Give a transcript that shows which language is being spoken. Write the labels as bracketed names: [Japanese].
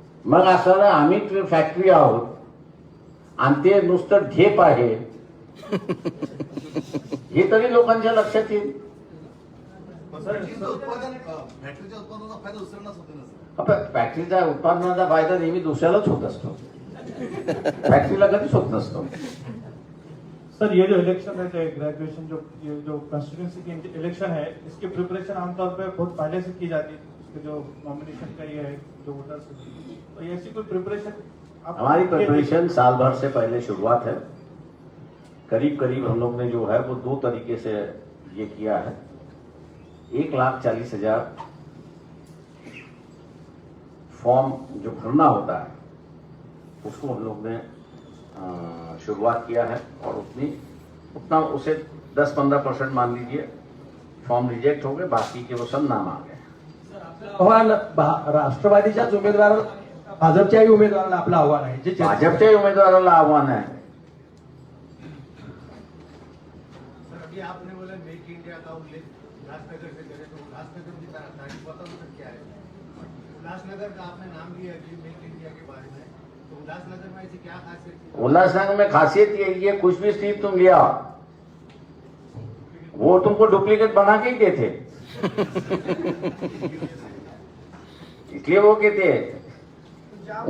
[Marathi] मग असं आम्ही फॅक्टरी आहोत आणि ते नुसतं ढेप आहे हे तरी लोकांच्या लक्षात येईल. फॅक्टरीच्या उत्पादनाचा फायदा दुसऱ्यांनाच होतो ना सर. फॅक्टरीच्या उत्पादनाचा फायदा नेहमी दुसऱ्यालाच होत असतो, फॅक्टरीला कधीच होत नसतो. [Hindi] सर ये जो इलेक्शन है, ग्रेजुएशन जो कंस्टिट्यूंसी की इलेक्शन है, इसकी प्रिपरेशन आमतौर पर बहुत पहले से की जाती है. उसके जो नॉमिनेशन का ये है जो वोटर्स, तो ऐसी कोई प्रिपरेशन हमारी प्रिपरेशन साल भर से पहले शुरुआत है। करीब करीब हम लोग ने जो है वो 2 तरीके से ये किया है। 1,40,000 फॉर्म जो भरना होता है उसको हम लोग ने शुरुआत किया है, और उतना उसे 10-15% मान लीजिए फॉर्म रिजेक्ट हो गए, बाकी के वो सब नाम आ गए। [Marathi] आव्हान राष्ट्रवादीच्याच उमेदवार भाजपच्याही उमेदवाराला आपलं आव्हान आहे जे भाजपच्याही उमेदवाराला आव्हान आहे। [Hindi] सर, अभी आपने बोला मेक इंडिया का उल्लेख उल्लासनगर से करें तो उल्लासनगर की तारीख बता दो क्या है। उल्लासनगर का आपने नाम लिया कि मेक इंडिया के बारे में, तो उल्लासनगर में ऐसी क्या खासियत थी? उल्लासनगर में खासियत यही है, कुछ भी स्टील तुम लिया वो तुमको डुप्लीकेट बना के ही देते, इसलिए वो कहते हैं।